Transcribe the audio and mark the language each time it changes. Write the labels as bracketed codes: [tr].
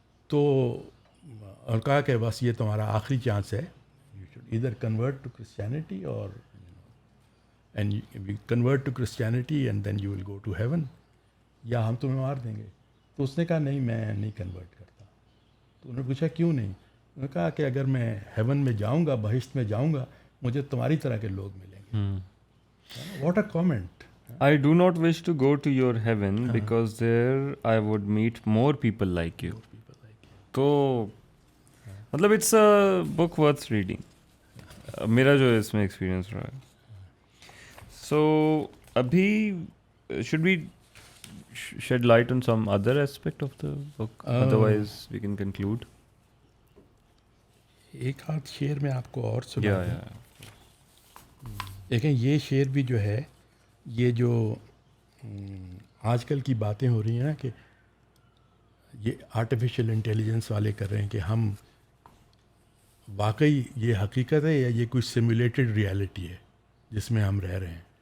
[ur] تو اور کہا کہ بس یہ تمہارا آخری چانس ہے، [en] you should either convert to Christianity اور and you convert to Christianity and then you will go to heaven, [ur] یا ہم تمہیں مار دیں گے. تو اس نے کہا نہیں میں نہیں کنورٹ کرتا. تو انہوں نے پوچھا کیوں نہیں؟ انہوں نے کہا کہ اگر میں ہیون میں جاؤں گا، بہشت میں جاؤں گا، مجھے تمہاری طرح کے لوگ ملیں گے. [en] What a comment. I do not wish to go to your heaven because there I would meet more people like you. [ur] تو مطلب [en] it's a book worth reading, [ur] میرا جو اس میں ایکسپیرینس رہا ہے. سو ابھی [en] should we shed light on some other aspect of the book? Otherwise we can conclude. [ur] ایک آدھ شعر میں آپ کو اور سنا دوں. دیکھیں یہ شعر بھی جو ہے، یہ جو آج کل کی باتیں ہو رہی ہیں نا کہ یہ آرٹیفیشیل انٹیلیجنس والے کر رہے ہیں کہ ہم واقعی یہ حقیقت ہے یا یہ کوئی سیمولیٹڈ ریالٹی ہے جس میں ہم رہ رہے ہیں.